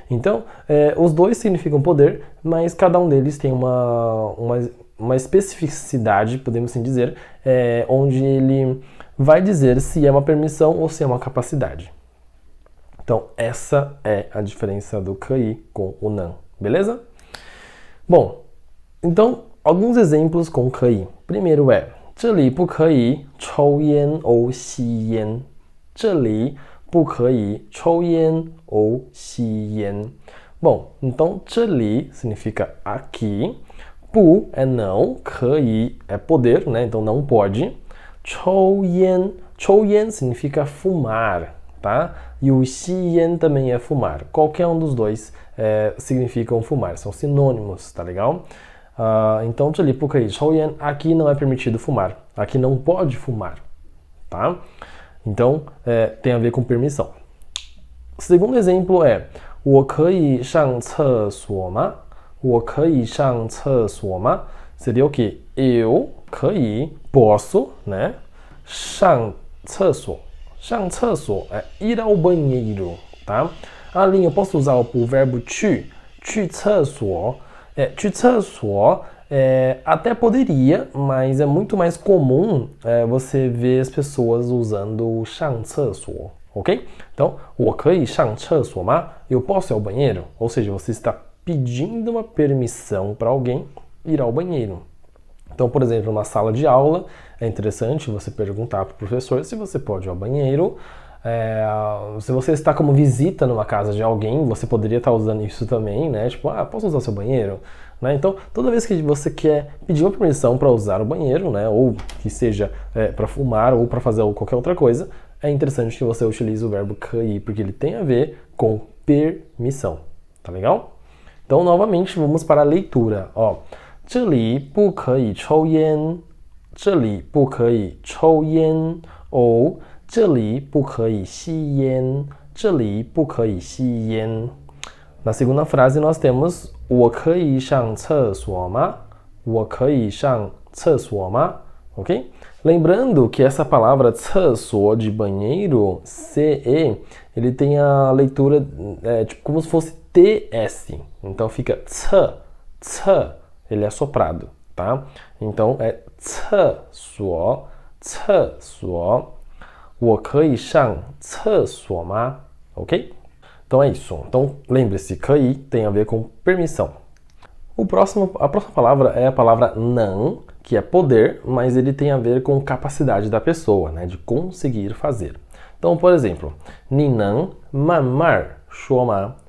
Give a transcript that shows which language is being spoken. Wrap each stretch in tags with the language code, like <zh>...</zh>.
<pt>Então, os dois significam poder, mas cada um deles tem uma especificidade, podemos assim dizer, onde ele vai dizer se é uma permissão ou se é uma capacidade. Então, essa é a diferença do ke com o não, beleza? Bom, então, alguns exemplos com ke. Primeiro é:</pt> <zh>这里不可以抽烟ou 吸烟. 这里不可以抽烟ou 吸烟.</zh> <pt>Bom, então, 这里 significa aqui, 不 é não, 可以 é poder, então não pode. 抽烟 significa fumar, tá? E o 吸烟 também é fumar. Qualquer um dos dois significam fumar, são sinônimos, tá legal? Então,</pt> <zh>这里不可以抽烟,</zh> <pt>aqui não é permitido fumar, aqui não pode fumar, tá? Então, tem a ver com permissão. O segundo exemplo é:</pt> <zh>我可以上厕所吗? 我可以上厕所吗?</zh> <pt>Seria o quê? Eu 可以 posso, 上厕所. 上厕所é ir ao banheiro, tá? Lin, eu posso usar o verbo 去厕所. 去厕所 até poderia, mas é muito mais comum você ver as pessoas usando o 上厕所, ok? Então,</pt> <zh>我可以上厕所吗?</zh> <pt>Eu posso ir ao banheiro? Ou seja, você está pedindo uma permissão para alguém ir ao banheiro. Então, por exemplo, numa sala de aula, é interessante você perguntar para o professor se você pode ir ao banheiro. Se você está como visita numa casa de alguém, você poderia estar usando isso também, Tipo, posso usar o seu banheiro? Então, toda vez que você quer pedir uma permissão para usar o banheiro, ou que seja para fumar ou para fazer qualquer outra coisa, é interessante que você utilize o verbo ke, porque ele tem a ver com permissão, tá legal? Então, novamente, vamos para a leitura,</pt> <zh>这里不可以抽烟, 这里不可以抽烟, ou 这里不可以吸烟, 这里不可以吸烟.</zh> <pt>Na segunda frase nós temos</pt> <zh>我可以上厕所吗? 我可以上厕所吗?Ok?</zh> <pt>Lembrando que essa palavra 厕所 de banheiro, CE, ele tem a leitura tipo como se fosse TS. Então fica 厕 c, ele é soprado, tá? Então é</pt> <zh>厕所,厕所,我可以上厕所吗?</zh> <pt>Ok? Então é isso. Então lembre-se, 可以 tem a ver com permissão. A próxima palavra é a palavra não, que é poder, mas ele tem a ver com capacidade da pessoa, né, de conseguir fazer. Então, por exemplo,</pt> <zh>你能慢慢说吗?</zh>